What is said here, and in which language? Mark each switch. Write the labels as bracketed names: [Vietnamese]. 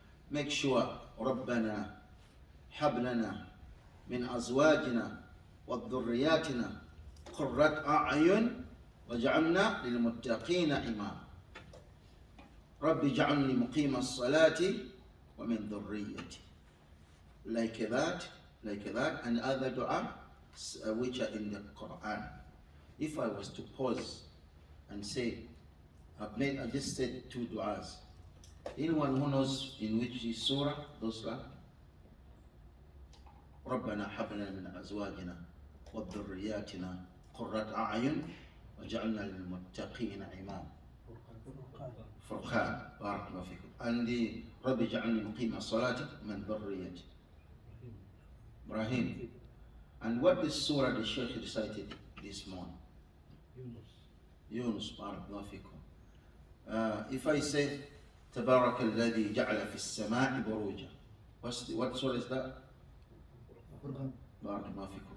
[English] Make sure, [Arabic] ربنا هب لنا من أزواجنا وذرياتنا قرة أعين وجعلنا للمتقين إماما. رب اجعلني مقيم الصلاة ومن ذريتي. [English] Like that, and other dua which are in the Quran. If I was to pause and say, I just said 2 du'as. Anyone who knows in which surah those are? [Arabic] ربنا هب لنا من أزواجنا وذرياتنا قرة أعين وجعلنا للمتقين إماما. [English] Furqan, barakallahu fikum. And the [Arabic] رب اجعلني مقيم الصلاة من ذريتي. [English] Ibrahim. And what the surah the Sheikh recited this morning? Yunus, barakallahu fikum. If I say [Arabic] تبارك الذي جعل في السماء بروجا, [English] what surah is that? Barakallahu fikum.